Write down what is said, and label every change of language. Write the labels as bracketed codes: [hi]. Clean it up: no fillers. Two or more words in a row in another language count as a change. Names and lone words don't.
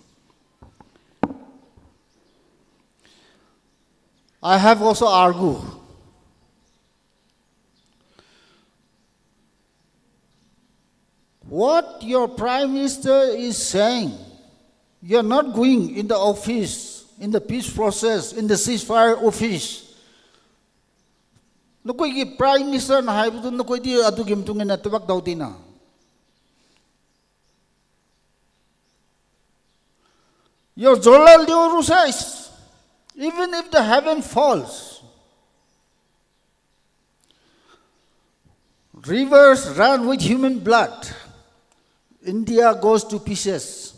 [en] I have also argued what your Prime Minister is saying. You are not going in the office, in the peace process, in the ceasefire office. [mdh] Nakoi ki Prime Minister na haibu dun nakoi di adu gimtungin na tubak daw din na. [en] Your Jolal Dioru says, even if the heaven falls, rivers run with human blood, India goes to pieces.